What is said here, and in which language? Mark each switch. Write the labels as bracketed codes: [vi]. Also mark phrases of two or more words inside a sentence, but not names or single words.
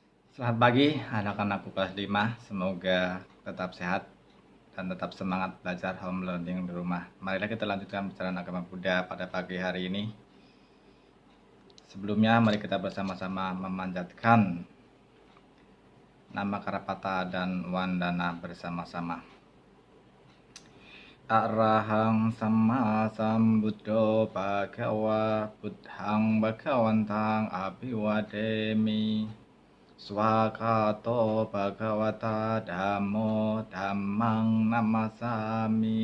[id] Selamat pagi anak-anakku kelas 5. Semoga tetap sehat dan tetap semangat belajar [en] home learning [id] di rumah. Marilah kita lanjutkan pelajaran agama Buddha pada pagi hari ini. Sebelumnya mari kita bersama-sama memanjatkan nama Karapata dan Wandana bersama-sama. [pi] Arahang sama sambuddho bhagava buddhang bhagawantang abhiwademi. Swakato bhagavata dhammo dhammang namasami.